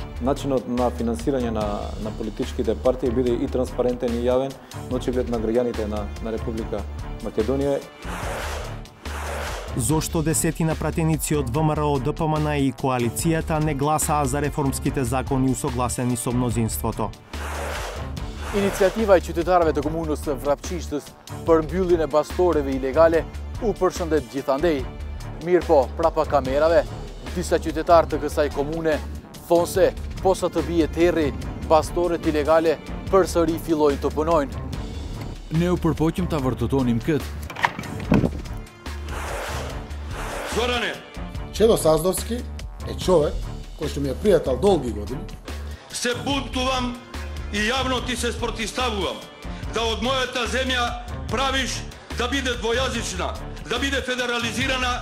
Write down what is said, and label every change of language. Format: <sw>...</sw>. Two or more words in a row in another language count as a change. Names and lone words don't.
<mk>Начинот на финансирање на политичките партии биде и транспарентен и јавен на очиглед на граѓаните на Република Македонија. Зошто десетина пратеници од ВМРО, ДПМН и коалицијата не гласаа за реформските закони усогласени со мнозинството?</mk> <sq>Iniciativa e qytetarëve të komunës së Vrapçishtës për mbylljen e bastoreve ilegale u përshëndet gjithandej. Mirë po, prapa kamerave, disa qytetarë të kësaj komune thonë se posa të bie terri, bastoret ilegale përsëri fillojnë të punojnë. Ne u përpoqëm ta vërtetonim këtë.</sq> <mk>Зоране! Чедо Саздовски е човек кој што ми е пријател долги години. Се бунтувам и јавно ти се спротиставувам да од мојата земја правиш да биде двојазична, да биде федерализирана.</mk>